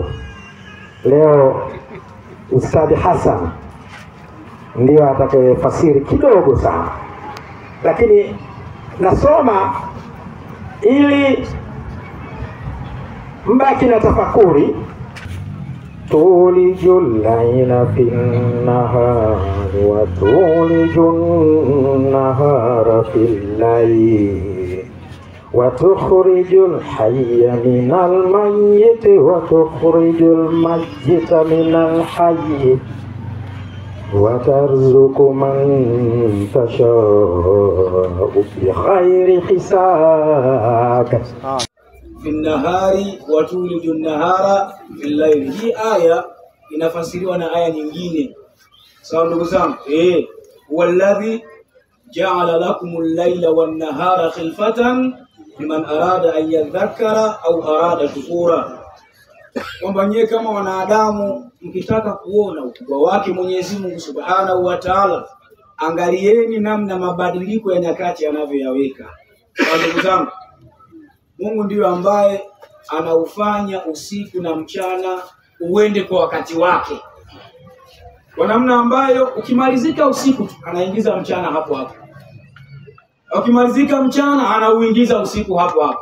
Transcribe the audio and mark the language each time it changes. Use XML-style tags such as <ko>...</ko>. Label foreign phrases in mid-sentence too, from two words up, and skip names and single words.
<sw>Leo Ustadhi Hassan ndio atakayefasiri kidogo sana, lakini nasoma ili mbaki na tafakuri.</sw> <ar>تولج الليل في النهار وتولج النهار في الليل وتخرج الحي من الميت وتخرج الميت من الحي وترزق من تشاء بغير حساب. في النهار وتولج النهار في الليل.</ar> <sw>Hii aya inafasiriwa na aya nyingine. Sawa ndugu zangu?</sw> <ar>والذي جعل لكم الليل والنهار خلفة لمن أراد أن يذكر أو أراد شكورا.</ar> <sw>Kwamba nyie kama wanadamu mkitaka kuona ukubwa wake Mwenyezi Mungu</sw> <ar>سبحانه وتعالى,</ar> <sw>angalieni namna mabadiliko ya nyakati yanavyoyaweka. Ndugu zangu, Mungu ndiyo ambaye anaufanya usiku na mchana uende kwa wakati wake, kwa namna ambayo ukimalizika usiku anaingiza mchana hapo hapo, ukimalizika mchana anauingiza usiku hapo hapo.</sw>